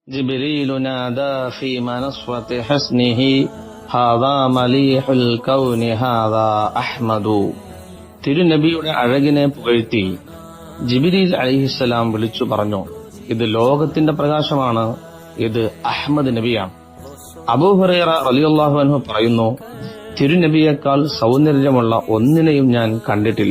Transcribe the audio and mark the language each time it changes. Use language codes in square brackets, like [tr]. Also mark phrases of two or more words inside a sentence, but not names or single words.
[ar] جبريل نادى في منصة حسنه هذا مليح الكون هذا أحمد. [ml] തിരുനബിയുടെ അഴകിനെ പുകഴ്ത്തി ജിബ്രീൽ അലൈഹിസ്സലാം വിളിച്ചു പറഞ്ഞു, ഇത് ലോകത്തിന്റെ പ്രകാശമാണ്, ഇത് അഹ്മദ് നബിയാണ്. അബൂ ഹുറൈറ [ar] رضي الله عنه [ml] പറയുന്നു, തിരുനബിയേക്കാൾ സൗന്ദര്യമുള്ള ഒന്നിനെയും ഞാൻ കണ്ടിട്ടില്ല.